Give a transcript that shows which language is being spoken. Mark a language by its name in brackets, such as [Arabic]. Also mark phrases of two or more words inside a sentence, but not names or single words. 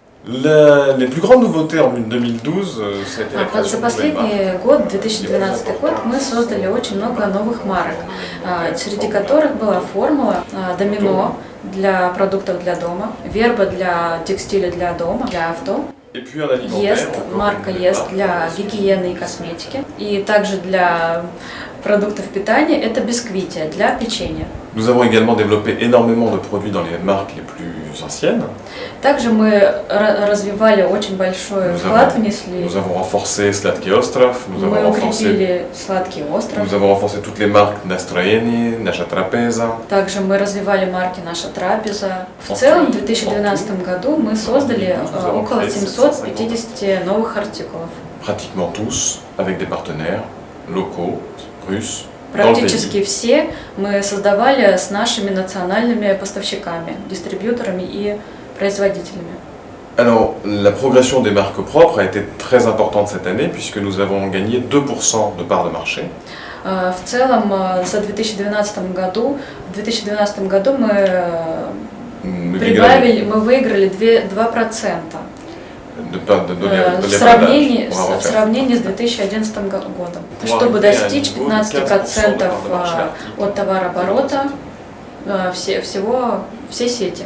[French] Les plus grandes nouveautés en 2012, c'était la [Russian] За [French] création de nouvelles marques. [Russian] последний год, 2012 год, мы создали очень много новых марок, среди которых была формула Домино для продуктов для дома, Верба для текстиля для дома, для авто. [French] Et puis un alimentaire. [Russian] Ест, марка Ест для гигиены и косметики. И также для продуктов питания это бисквития для печенья. [French] Nous avons également développé énormément de produits dans les marques les plus anciennes. [Russian] Также мы развивали очень большой вклад, внесли. [French] Nous avons renforcé Sladký Ostrov, [Russian] Мы укрепили Сладкий остров. [French] Nous avons renforcé toutes les marques Nastroyeni, Nasha Trapeza. [Russian] Также мы развивали марки Наша Трапеза. В целом в 2012 году мы создали около 750 новых артикулов. [French] Pratiquement tous avec des partenaires locaux, russes. [Russian] Практически все мы создавали с нашими национальными поставщиками, дистрибьюторами и производителями. [French] Alors, la progression des marques propres a été très importante cette année puisque nous avons gagné 2% de part de marché. [Russian] В целом, в 2012 году мы выиграли 2%. В сравнении с 2011 годом, чтобы достичь 15% от товарооборота всей сети.